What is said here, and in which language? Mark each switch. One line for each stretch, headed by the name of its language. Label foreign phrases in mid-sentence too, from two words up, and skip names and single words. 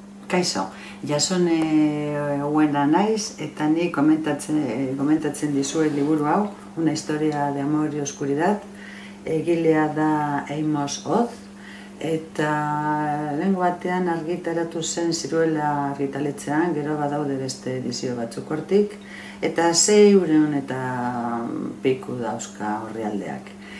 Basque: Kaixo, Jasone Huena naiz, eta ni komentatzen dizuet liburu hau, Una historia de amor y oscuridad, egilea da Amos Oz, eta lehengo batean argitaratu zen Ziruela argitaletxean, gero badaude beste edizio batzuk hortik, eta 600 eta piku dauzka orrialdeak.